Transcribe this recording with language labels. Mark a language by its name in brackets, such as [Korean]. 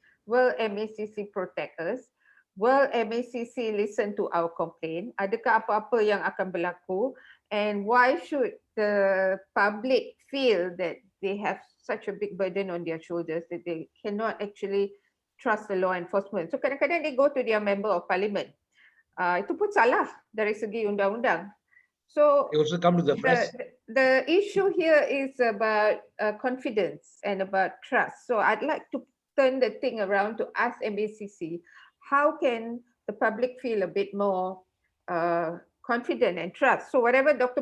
[English] Will MACC protect us? Will MACC listen to our complaint? [Malay] Adakah apa-apa yang akan berlaku? [English] And why should the public feel that they have such a big burden on their shoulders that they cannot actually trust the law enforcement? So kadang-kadang they go to their member of parliament. [Malay] Itu pun salah dari segi undang-undang. [English] So they also come to the press. The issue here is about confidence and about trust. So I'd like to turn the thing around to ask MACC, how can the public feel a bit more confident and trust? So whatever Dr.